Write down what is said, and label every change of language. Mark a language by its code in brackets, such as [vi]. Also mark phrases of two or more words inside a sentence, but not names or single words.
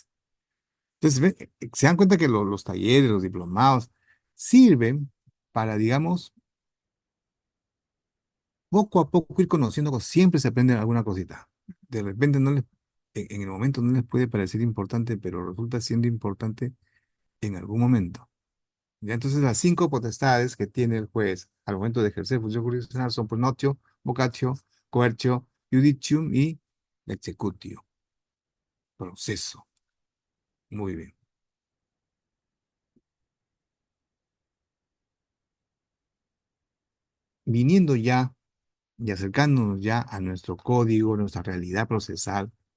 [es] Entonces, se dan cuenta que los talleres, los diplomados, sirven para, digamos, poco a poco ir conociendo, siempre se aprende alguna cosita. De repente en el momento no les puede parecer importante, pero resulta siendo importante en algún momento. ¿Ya? Entonces, las cinco potestades que tiene el juez al momento de ejercer función jurisdiccional son [la] pronotio, vocatio, coercio, judicium [es] y executio, proceso. Muy bien. Viniendo ya y acercándonos ya a nuestro código, nuestra realidad procesal.